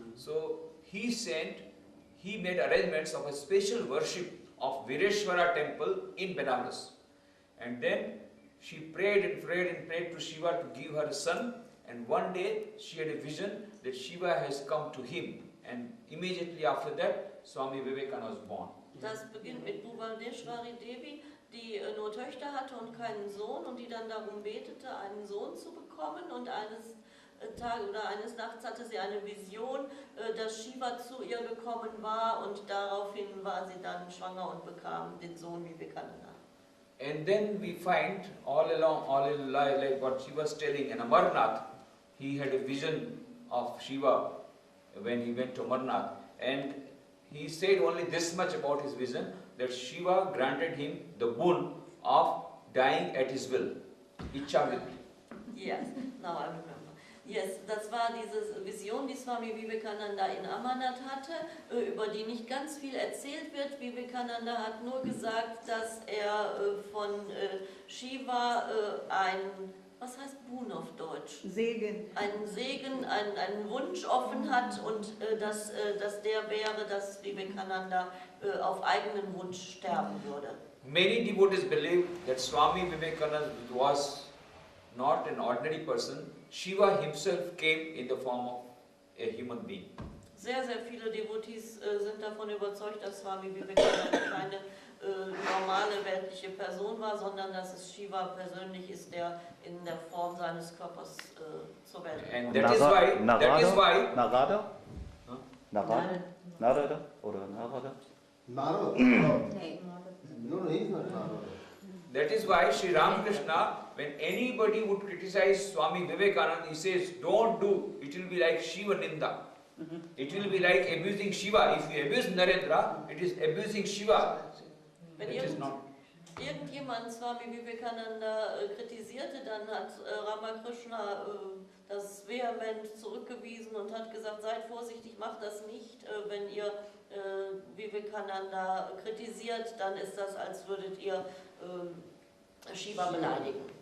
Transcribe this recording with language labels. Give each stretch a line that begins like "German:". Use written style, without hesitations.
English: So he made arrangements of a special worship of Vireshwara temple in Benares. And then she prayed and prayed and prayed to Shiva to give her a son. And one day she had a vision that Shiva has come to him. And immediately after that, Swami Vivekananda was born.
German: Das beginnt mit Bhuvaneshwari Devi, die nur Töchter hatte und keinen Sohn und die dann darum betete, einen Sohn zu bekommen. Und eines Tages oder eines Nachts hatte sie eine Vision, dass Shiva zu ihr gekommen war und daraufhin war sie dann schwanger und bekam den Sohn Vivekananda.
English: And then we find all in life, like what she was telling in Amarnath, he had a vision of Shiva when he went to Amarnath. And he said only this much about his vision, that Shiva granted him the boon of dying at his will. Ichha Vritti. Yes, now I remember.
German: Yes, das war diese Vision, die Swami Vivekananda in Amarnath hatte, über die nicht ganz viel erzählt wird. Vivekananda hat nur gesagt, dass er von Shiva was heißt Boon auf Deutsch? Segen. Einen Segen, einen Wunsch offen hat und dass der wäre, dass Vivekananda auf eigenen Wunsch sterben würde.
English: Many devotees believe that Swami Vivekananda was not an ordinary person. Shiva himself came in the form of a human being.
German: Sehr, sehr viele Devotees sind davon überzeugt, dass Swami Vivekananda keine normale weltliche Person war, sondern dass es Shiva persönlich ist, der in der Form seines Körpers zur Welt kam.
English: And that is why Narada? Huh?
German: Narada? Narada? Oder Narada? Narada. Nee.
English: No, he is not Narada. That is why Sri Ramakrishna, when anybody would criticize Swami Vivekananda, he says, don't do, it will be like Shiva Ninda. It will be like abusing Shiva. If you abuse Narendra, it is abusing Shiva.
German: Wenn
English: It is not.
German: irgendjemand Swami Vivekananda kritisierte, dann hat Ramakrishna das vehement zurückgewiesen und hat gesagt, seid vorsichtig, macht das nicht. Wenn ihr Vivekananda kritisiert, dann ist das, als würdet ihr Shiva beleidigen.